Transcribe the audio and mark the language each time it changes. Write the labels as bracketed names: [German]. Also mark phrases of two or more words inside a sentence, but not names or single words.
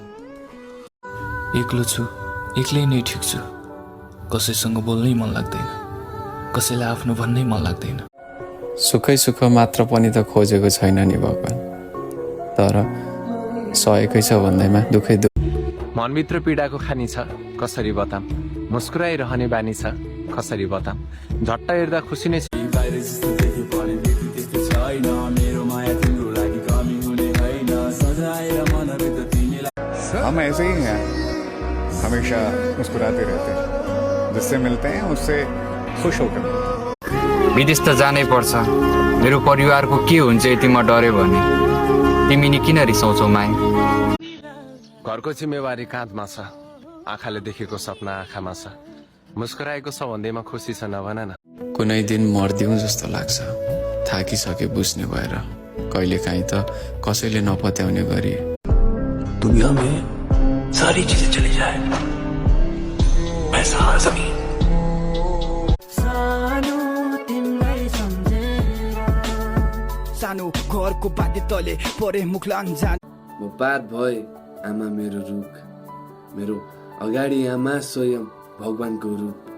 [Nepali] एक्लो छु एक्लै नै ठिक छु कसैसँग बोल्नै मन लाग्दैन कसैलाई आफ्नो भन्नै मन लाग्दैन सुखै सुख मात्र पनि त खोजेको छैन नि भगवान तर सहेकै छ भन्दैमा दुखै मनभित्र पीडाको खानी छ कसरी बताम मुस्कुराइरहने बानी छ कसरी बताम झट्ट हेर्दा खुसी नै छ [Hindi] हम ऐसे ही हैं हमेशा मुस्कुराते रहते हैं जिससे मिलते हैं उससे खुश होकर मिलते हैं [Nepali] विदेश त जानै पर्छ मेरो परिवारको के हुन्छ यति म डरे भने तिमी नि किन रिसाउँछौ माया घरको जिम्मेवारी काँधमा छ आँखाले देखेको सपना आँखामा छ मुस्कुराएको छ भन्दैमा खुसी छ नभन न कुनै दिन मर्दिउँ जस्तो लाग्छ थाकिसके बुझ्ने भएर कहिलेकाहीँ त कसैले नपत्याउने गरी [Hindi] दुनिया में सारी चीजें चली जाए पैसा जमीन [Nepali] सानो घरको बाध्य तले परे मुखलाङ जान म पात भए आमा मेरो रुख मेरो अगाडि आमा स्वयं भगवानको रूप